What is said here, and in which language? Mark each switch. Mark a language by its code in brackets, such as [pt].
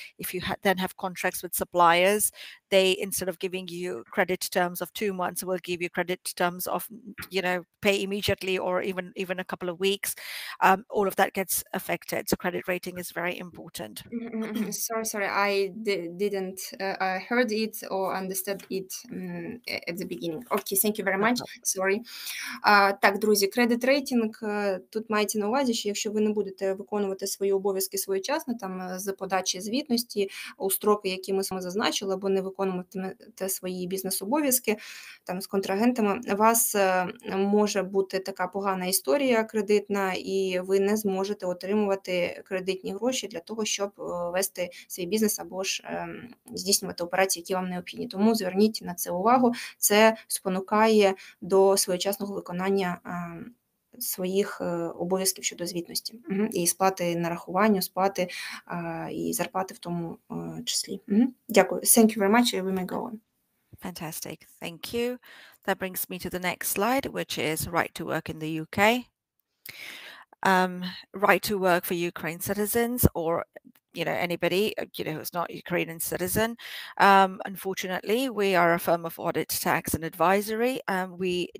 [en] If you then have contracts with suppliers, they, instead of giving you credit terms of 2 months, will give you credit terms of, you know, pay immediately or even a couple of weeks. All of that gets affected. So credit rating is very important. Sorry, I didn't heard it or understood it at the beginning. Okay, thank you very much. Sorry. [uk] Так, друзі, кредит рейтинг, тут мається на увазі, що якщо ви не будете виконувати свої обов'язки своєчасно, там, з подачі звітності у строки, які ми зазначили, або не виконувати свої бізнес-обов'язки там з контрагентами, у вас може бути така погана історія кредитна, і ви не зможете отримувати кредитні гроші для того, щоб вести свій бізнес або ж здійснювати операції, які вам необхідні. Тому зверніть на це увагу. Це спонукає до своєчасного виконання своїх обов'язків щодо звітності. І сплати нарахування, сплати і зарплати в тому числі. Дякую. [en] Thank you very much. We may go on. Fantastic. Thank you. That brings me to the next slide, which is right to work in the UK. Right to work for Ukraine citizens, or anybody who's not Ukrainian citizen. Unfortunately, we are a firm of audit, tax and advisory. We